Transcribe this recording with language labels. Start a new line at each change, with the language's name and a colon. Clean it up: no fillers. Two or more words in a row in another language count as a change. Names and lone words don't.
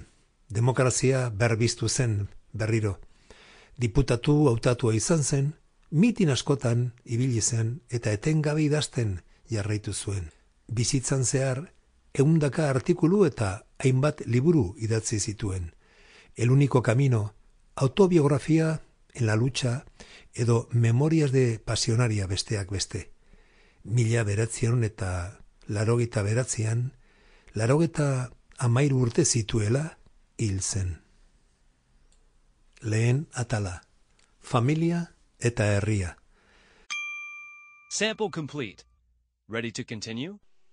Basque: Demokrazia berbiztu zen berriro. Diputatu hautatua izan zen, mitin askotan ibili zen eta etengabe idazten jarraitu zuen. Bizitzan zehar, 100 artikulu eta hainbat liburu idatzi zituen. El único camino, autobiografia en la lucha edo memorias de pasionaria besteak beste. 1989an, 93 urte zituela hil zen. Lehen atala, familia eta herria.
English: Sample complete. Ready to continue?